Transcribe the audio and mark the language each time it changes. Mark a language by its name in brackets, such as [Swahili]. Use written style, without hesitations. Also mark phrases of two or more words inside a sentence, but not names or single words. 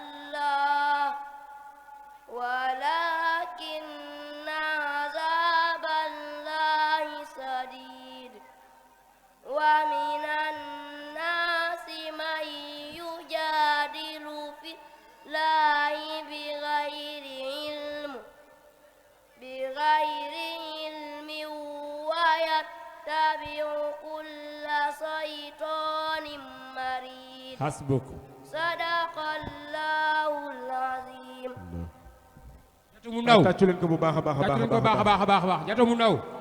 [Arabic] الله شديد ومن الناس من يجادل في الله بغير علم ويتبع كل شيطان مريد حسبك صدق الله العظيم [Wolof] jatu mu ndaw tàccu leen ko bu baax a baax a baax jatu leen ko baax a baax a baax jatu mu ndaw